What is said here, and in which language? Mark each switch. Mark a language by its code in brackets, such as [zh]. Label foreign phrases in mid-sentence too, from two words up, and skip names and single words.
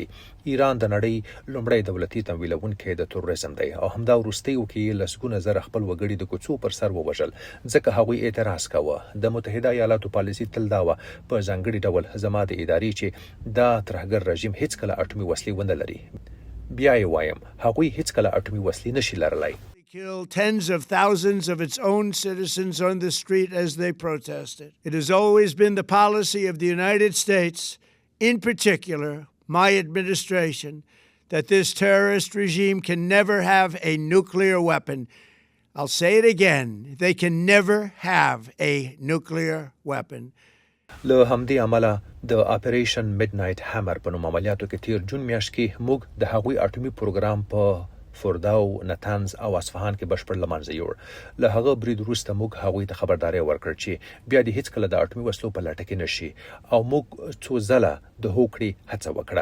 [ps] ایران د نړۍ لومړی دولتي تمویلونکی د تروریزم دی او همدا وروستیو کې لسګونه زره خپل وګړي د کوڅو پر سر ووژل ځکه هغوی اعتراض کاوه. د متحده ایالاتو پالیسي تل دا وه په ځانګړي ډول زما د ادارې چې دا ترهګر رژیم هیڅ کله اټومي وسلې ونه لري. بیا یې وایم، هغوی هیڅ کله اټومي وسلې نشي لرلی. [en] Killed tens of thousands of its own citizens on the street as they protested. It has always been the policy of the United States, in particular my administration, that this terrorist regime can never have a nuclear weapon. I'll say it again, they can never have a nuclear weapon. [ps] له همدې عمله د اپریشن میډنایټ هامر په نوم عملیاتو کې تیر جون میاشت کې موږ د هغوی اټومي پروګرام په فورداو، نتنز او اصفهان کې بشپړ له منځه یوړ. له هغه برید وروسته موږ هغوی ته خبرداری ورکړ چې بیا دې هیڅ کله د اټومي وسلو په لټه کې نشي او موږ څو ځله د هوکړې هڅه وکړه.